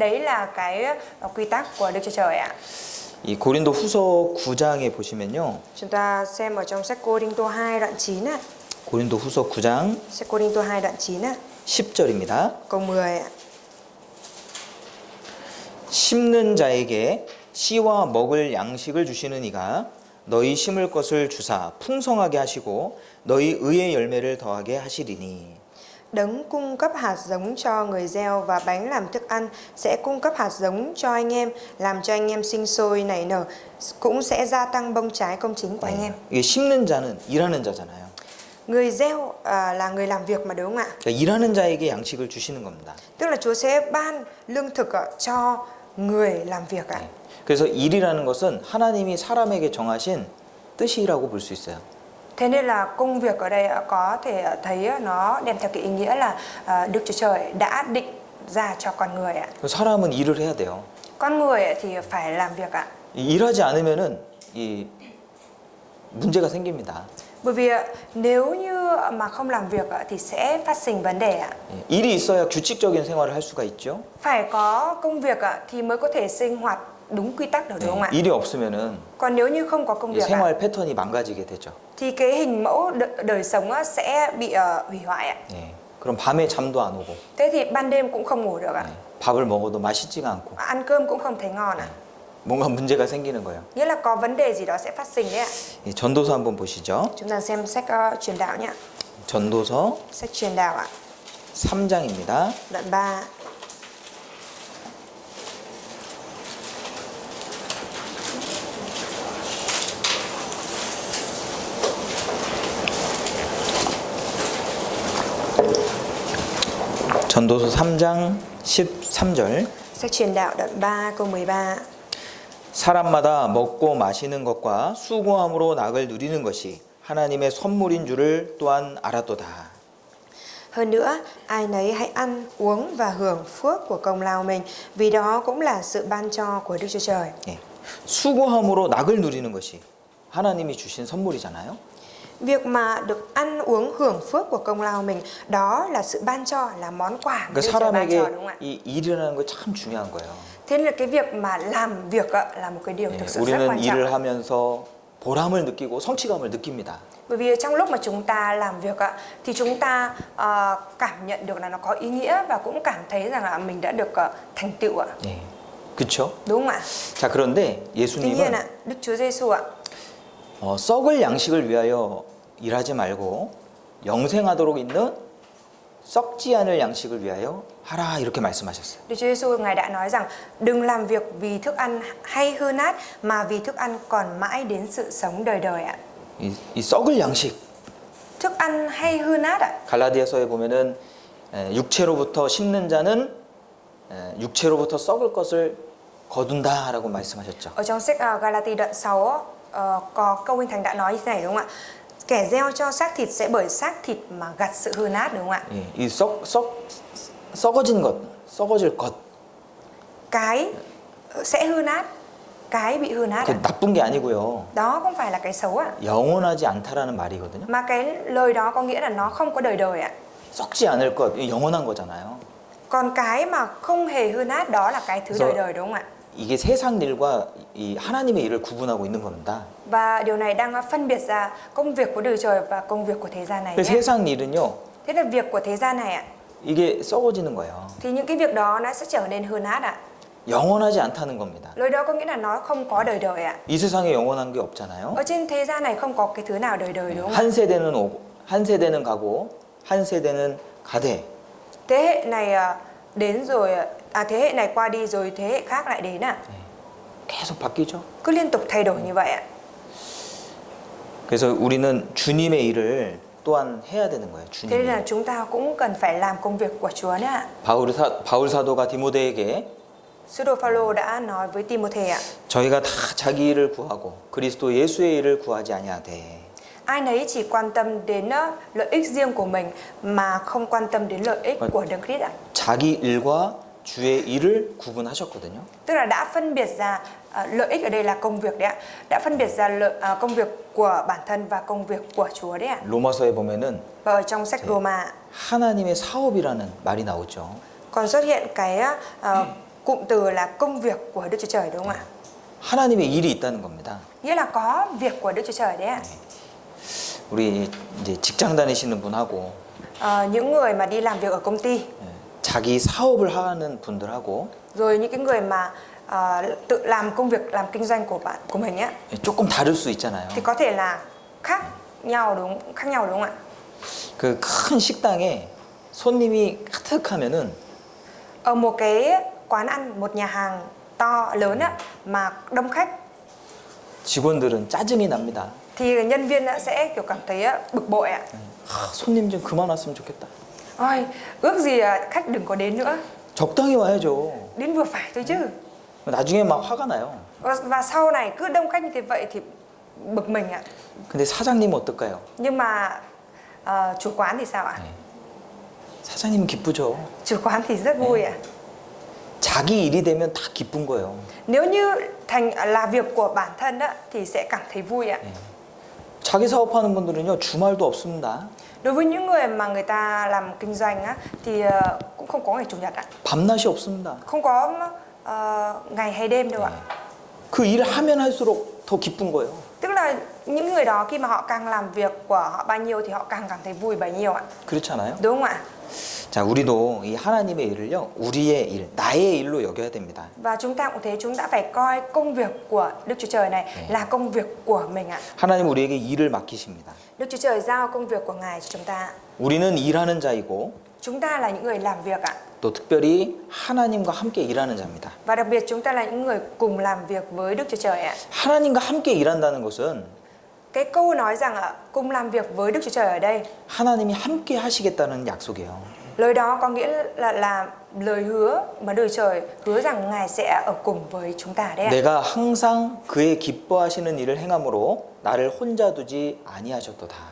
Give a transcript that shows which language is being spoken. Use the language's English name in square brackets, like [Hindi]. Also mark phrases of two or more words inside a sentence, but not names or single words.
[Vietnamese] Đấy là cái quy tắc của Đức Chúa Trời ạ. [Korean] 이 고린도 후서 9장에 보시면요, [Vietnamese] Chúng ta xem ở trong sách Cô-rinh-tô 2 đoạn 9 ạ. [Korean] 고린도 후서 9장 [Vietnamese] Sách Cô-rinh-tô 2 đoạn 9 ạ. [Korean] 10절입니다. [Vietnamese] Câu 10 ạ. [Korean] 심는 자에게 씨와 먹을 양식을 주시는 이가 너희 심을 것을 주사 풍성하게 하시고 너희 의의 열매를 더하게 하시리니. [Vietnamese] Đấng cung cấp hạt giống cho người gieo và bánh làm thức ăn sẽ cung cấp hạt giống cho anh em, làm cho anh em sinh sôi nảy nở, cũng sẽ gia tăng bông trái công chính của anh em. [Korean] 이게 심는 자는 일하는 자잖아요. [Vietnamese] Người gieo là người làm việc mà, đúng không ạ? [Korean] 그러니까 일하는 자에게 양식을 주시는 겁니다. [Vietnamese] Tức là Chúa sẽ ban lương thực cho người làm việc ạ. [Korean] 그래서 일이라는 것은 하나님이 사람에게 정하신 뜻이라고 볼 수 있어요. [Vietnamese] Thế nên là công việc ở đây có thể thấy nó đem theo cái ý nghĩa là Đức Chúa Trời đã định ra cho con người ạ. [Korean] 사람은 일을 해야 돼요. [Vietnamese] Con người thì phải làm việc ạ. [Korean] 일하지 않으면은 이 문제가 생깁니다. [Vietnamese] Bởi vì nếu như mà không làm việc thì sẽ phát sinh vấn đề ạ. [Korean] 일이 있어야 규칙적인 생활을 할 수가 있죠. [Vietnamese] Phải có công việc thì mới có thể sinh hoạt đúng quy tắc được, đúng không ạ? [Korean] 일이 없으면은 [Vietnamese] Còn nếu như không có công [Korean] 이 [Vietnamese] việc [Korean] 생활 패턴이 망가지게 되죠. [Vietnamese] thì cái hình mẫu đời sống sẽ bị hủy hoại ạ. [Korean] 그럼 밤에 잠도 안 오고 [Vietnamese] Thế thì ban đêm cũng không ngủ được ạ. [Korean] 밥을 먹어도 맛있지가 않고 [Vietnamese] Ăn cơm cũng không thấy ngon ạ. [Korean] 뭔가 문제가 생기는 거예요. [Vietnamese] Nghĩa là có vấn đề gì đó sẽ phát sinh đấy ạ. [Korean] 이 전도서 한번 보시죠. [Vietnamese] Chúng ta xem sách truyền đạo nhé. [Korean] 전도서 [Vietnamese] Sách truyền đạo ạ. [Korean] 3장입니다. [Vietnamese] Đoạn 3. [Korean] 전도서 3장 13절. [Vietnamese] Sách truyền đạo đoạn 3 câu 13. [Korean] 사람마다 먹고 마시는 것과 수고함으로 낙을 누리는 것이 하나님의 선물인 줄을 또한 알았도다. [Vietnamese] Hơn nữa, ai nấy hãy ăn, uống và hưởng phước của công lao mình, vì đó cũng là sự ban cho của Đức Chúa Trời. [Korean] 예. 수고함으로 낙을 누리는 것이 하나님이 주신 선물이잖아요. [Vietnamese] Việc mà được ăn uống hưởng phước của công lao mình, đó là sự ban cho, là món quà [Korean] 그러니까 [Vietnamese] Đức Chúa Trời ban cho, [Korean] 사람에게 [Vietnamese] đúng không ạ? [Korean] 이 일이라는 거 참 중요한 거예요. [Vietnamese] Thế nên là cái việc mà làm việc là một cái điều [Korean] 예, [Vietnamese] thực sự rất [Korean] 우리는 [Vietnamese] quan trọng. [Korean] 일을 하면서 보람을 느끼고 성취감을 느낍니다. [Vietnamese] Bởi vì trong lúc mà chúng ta làm việc thì chúng ta cảm nhận được là nó có ý nghĩa và cũng cảm thấy rằng là mình đã được thành tựu ạ. [Korean] 예. 그렇죠? [Vietnamese] Đúng không ạ? [Korean] 자, 그런데 [Vietnamese] Tuy nhiên [Korean] 예수님은 [Vietnamese] ạ, Đức Chúa Giêsu ạ, [Korean] 썩을 양식을 위하여 일하지 말고 영생하도록 있는 썩지 않을 양식을 위하여 하라 이렇게 말씀하셨어요. [Vietnamese] Đức Chúa Giêsu Ngài đã nói rằng đừng làm việc vì thức ăn hay hư nát mà vì thức ăn còn mãi đến sự sống đời đời ạ. [Korean] 이 썩을 양식 [Vietnamese] Thức ăn hay hư nát ạ. [Korean] 갈라디아서에 보면은 육체로부터 심는 자는 육체로부터 썩을 것을 거둔다라고 말씀하셨죠. [Vietnamese] Ở trong sách Galati đoạn 6 có câu Kinh Thánh đã nói như thế này đúng không ạ? Kẻ gieo cho xác thịt sẽ bởi xác thịt mà gặt sự hư nát, đúng không ạ? [Korean] 예, 이 썩어진 것, 썩어질 것, [Vietnamese] Cái sẽ hư nát, cái bị hư nát [Korean] 그 [Vietnamese] ạ. [Korean] 나쁜 게 아니고요. [Vietnamese] Đó không phải là cái xấu ạ. [Korean] 영원하지 않다라는 말이거든요. [Vietnamese] Mà cái lời đó có nghĩa là nó không có đời đời ạ. [Korean] 썩지 않을 것, 이 영원한 거잖아요. [Vietnamese] Còn cái mà không hề hư nát đó là cái thứ [Korean] 그래서 [Vietnamese] đời đời, đúng không ạ? [Korean] 이게 세상 일과 이 하나님의 일을 구분하고 있는 겁니다. [Vietnamese] Và điều này đang phân biệt ra công việc của Đức Trời và công việc của thế gian này [Korean] 그 [Vietnamese] nhé. [Korean] 세상 일은요, [Vietnamese] Thế là việc của thế gian này ạ, [Korean] 이게 썩어지는 거예요. [Vietnamese] thì những cái việc đó nó sẽ trở nên hư nát ạ. [Korean] 영원하지 않다는 겁니다. [Vietnamese] Lời đó có nghĩa là nó không có đời đời ạ. [Korean] 이 세상에 영원한 게 없잖아요. [Vietnamese] Ở trên thế gian này không có cái thứ nào đời đời, đúng không ạ? [Korean] 한 세대는 오고, 한 세대는 가고, 한 세대는 가되. [Vietnamese] Thế hệ này đến rồi, thế hệ này qua đi rồi thế hệ khác lại đến ạ. [Korean] 계속 바뀌죠. [Vietnamese] Cứ liên tục thay đổi như vậy ạ. [Korean] 그래서 우리는 주님의 일을 또한 해야 되는 거예요. [Vietnamese] Thế nên [Korean] 주님의 [Vietnamese] là [Korean] 일. [Vietnamese] chúng ta cũng cần phải làm công việc của Chúa nữa ạ. [Korean] 바울 사도가 디모데에게 [Vietnamese] Sứ đồ Phaolô đã nói với Timôthê ạ, [Korean] 저희가 다 자기 일을 구하고 그리스도 예수의 일을 구하지 아니하되 [Vietnamese] ai nấy chỉ quan tâm đến lợi ích riêng của mình mà không quan tâm đến lợi ích của Đấng Christ ạ. [Korean] 자기 일과 주의 일을 구분하셨거든요. [Vietnamese] Tức là đã phân biệt ra lợi ích ở đây là công việc đấy ạ. Đã phân biệt ra công việc của bản thân và công việc của Chúa đấy ạ. [Korean] 로마서에 보면은 [Vietnamese] Và ở trong sách Roma [Korean] 하나님의 사업이라는 말이 나오죠. [Vietnamese] còn xuất hiện cái cụm từ là công việc của Đức Chúa Trời, đúng không ạ? [Korean] 하나님의 일이 있다는 겁니다. [Vietnamese] Nghĩa là có việc của Đức Chúa Trời đấy ạ. [Korean] 우리 이제 직장 다니시는 분하고 [Vietnamese] Những người mà đi làm việc ở công ty, [Korean] 자기 사업을 하는 분들하고 [Vietnamese] rồi những cái người mà tự làm công việc, làm kinh doanh của mình á, [Korean] 조금 다를 수 있잖아요. [Vietnamese] thì có thể là khác nhau đúng không ạ? [Korean] 그 큰 식당에 손님이 가득하면은 [Vietnamese] Ở một cái quán ăn, một nhà hàng to lớn á mà đông khách [Korean] 직원들은 짜증이 납니다. [Vietnamese] thì nhân viên sẽ kiểu cảm thấy bực bội ạ. [Korean] 손님 좀 그만 왔으면 좋겠다. [Vietnamese] Ôi, ước gì khách đừng có đến nữa, [Korean] 적당히 와야죠. [Vietnamese] đến vừa phải thôi chứ. [Korean] 나중에 막 화가 나요. [Vietnamese] Và sau này cứ đông khách như thế vậy thì bực mình ạ. [Korean] 근데 사장님은 어떨까요? [Vietnamese] Nhưng mà chủ quán thì sao ạ? [Korean] 사장님은 기쁘죠. [Vietnamese] Chủ quán thì rất vui ạ. [Korean] 자기 일이 되면 다 기쁜 거예요. [Vietnamese] Nếu như là việc của bản thân á, thì sẽ cảm thấy vui ạ. [Korean] 자기 사업하는 분들은요 주말도 없습니다. [Vietnamese] Đối với những người mà người ta làm kinh doanh á, thì cũng không có ngày chủ nhật ạ. [Korean] 밤낮이 없습니다. [Vietnamese] Không có ngày hay đêm đâu ạ. [Korean] 그 일을 하면 할수록 더 기쁜 거예요. [Vietnamese] Tức là những người đó khi mà họ càng làm việc của họ bao nhiêu thì họ càng cảm thấy vui bấy nhiêu ạ. [Korean] 그렇지 않아요? [Vietnamese] Đúng không ạ? [Korean] 자, 우리도 이 하나님의 일을요, 우리의 일, 나의 일로 여겨야 됩니다. [Vietnamese] Và chúng ta cũng thế, chúng ta phải coi công việc của Đức Chúa Trời này là công việc của mình ạ. [Korean] 하나님 우리에게 일을 맡기십니다. [Vietnamese] Đức Chúa Trời giao công việc của Ngài cho chúng ta. [Korean] 우리는 일하는 자이고 [Vietnamese] Chúng ta là những người làm việc ạ. [Korean] 또 특별히 하나님과 함께 일하는 자입니다. [Vietnamese] Và đặc biệt chúng ta là những người cùng làm việc với Đức Chúa Trời ạ. [Korean] 하나님과 함께 일한다는 것은 [Vietnamese] Cái câu nói rằng ạ, cùng làm việc với Đức Chúa Trời ở đây, [Korean] 하나님이 함께 하시겠다는 약속이에요. [Vietnamese] lời đó có nghĩa là lời hứa mà Đức Chúa Trời hứa rằng Ngài sẽ ở cùng với chúng ta đấy ạ. [Korean] 내가 항상 그의 기뻐하시는 일을 행함으로 나를 혼자 두지 아니하셨도다.